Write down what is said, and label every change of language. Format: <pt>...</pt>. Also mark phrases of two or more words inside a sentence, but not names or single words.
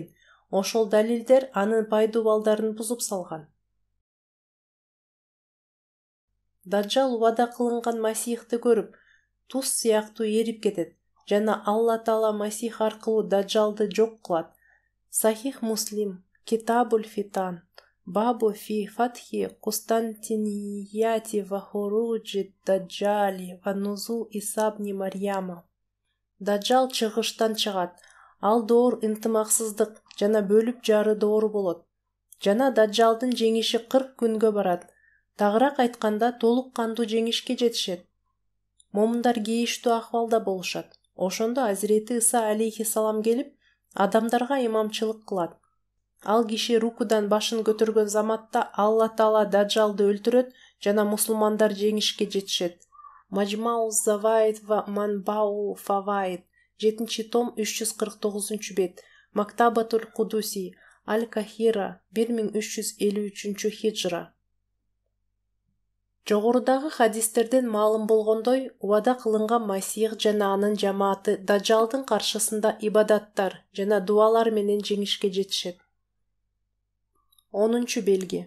<ky>Ошол далилдер анын пайдубалдарын бузуп салган. Даджал убада кылынган Масихти көрүп, туз сыяктуу эрип кетет жана Алла Таала Масих аркылуу Даджалды жок кылат. Сахих Муслим, Китабуль Фитан, Бабу фи фатхи Кустантинияти ва хуруджи Даджали ва нузул Исабни Марьяма. Даджал чыгыштан чыгат. Ал доор ынтымаксыздык жана бөлүп жары доору болот. Жана Даджалдын жеңиши 40 күнгө барат. Тагыраак айтканда толук кандуу жеңишке жетишет. Момундар кейиштүү акыбалда болушат. Ошондо Азирети Иса алейхиссалам келип, адамдарга имамчылык кылат. Ал киши рукудан башын көтөргөн заматта Алла Таала Даджалды өлтүрөт жана мусулмандар жеңишке жетишет. Маджмау Заваид ва Манбау Фаваид 7-том 349-бет. Мактабатуль Кудуси Аль-Кахира 1353 хиджра. Жогорудагы хадистерден маалым болгондой, убада кылынган Масих жана анын жамааты Даджалдын каршысында ибадаттар жана дуалар менен жеңишке жетишет. 10-чу белги.</ky>